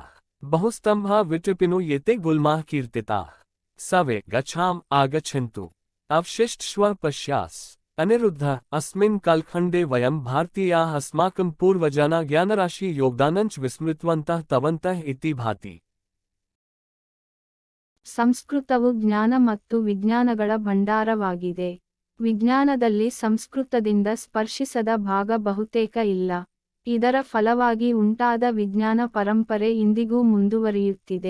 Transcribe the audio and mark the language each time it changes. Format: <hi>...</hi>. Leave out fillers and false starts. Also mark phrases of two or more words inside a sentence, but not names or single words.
<sa>बहुस्तम्भाः विटृपिनो ये ते गुल्माः कीर्तिताः। सवे गच्छामि आगच्छन्तु। अवशिष्ट श्वः पश्यास्। अनिरुद्धः अस्मिन् कालखण्डे वयं भारतीयाः अस्माकं पूर्वजानां ज्ञानराशि योगदानञ्च विस्मृतवन्तः तवन्तः इति भाति।</sa> <kn>ಸಂಸ್ಕೃತವು ಜ್ಞಾನ ಮತ್ತು ವಿಜ್ಞಾನಗಳ ಭಂಡಾರವಾಗಿದೆ. ವಿಜ್ಞಾನದಲ್ಲಿ ಸಂಸ್ಕೃತದಿಂದ ಸ್ಪರ್ಶಿಸದ ಭಾಗ ಬಹುತೇಕ ಇಲ್ಲ. ಇದರ ಫಲವಾಗಿ ಉಂಟಾದ ವಿಜ್ಞಾನ ಪರಂಪರೆ ಇಂದಿಗೂ ಮುಂದುವರಿಯುತ್ತಿದೆ.</kn>